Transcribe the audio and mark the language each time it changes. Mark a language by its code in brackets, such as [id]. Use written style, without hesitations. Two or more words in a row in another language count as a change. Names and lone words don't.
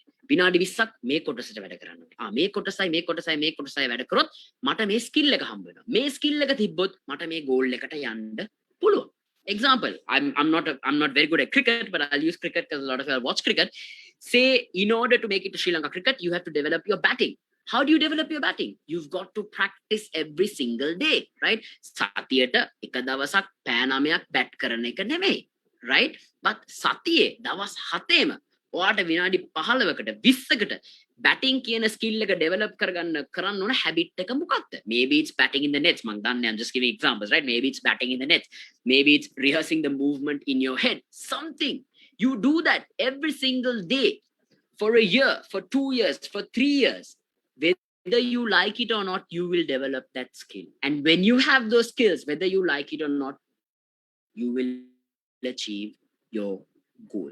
[si] විනාඩි 20ක් මේ කොටසට වැඩ කරන්න ඕනේ. මේ කොටසයි වැඩ කරොත් මට මේ ස්කිල් එක හම්බ වෙනවා. මේ ස්කිල් එක තිබ්බොත් මට මේ ගෝල් එකට යන්න පුළුවන්. [en] Example, I'm not very good at cricket, but I'll use cricket because a lot of you watch cricket. Say, in order to make it to Sri Lanka cricket, you have to develop your batting. How do you develop your batting? You've got to practice every single day, right? [si] Satiyata එක දවසක් පෑ 9ක් bat කරන එක නෙමෙයි, right? But සතියේ දවස් 7ෙම ඔයාට විනාඩි 15කට 20කට batting කියන skill එක develop කරන්න ඕන habit එක මොකක්ද? [en] Maybe it's batting in the nets. [si] මං දන්නේ [en] I'm just giving examples, right? Maybe it's batting in the nets. Maybe it's rehearsing the movement in your head. Something. You do that every single day for a year, for 2 years, for 3 years. Whether you like it or not, you will develop that skill. And when you have those skills, whether you like it or not, you will achieve your goal.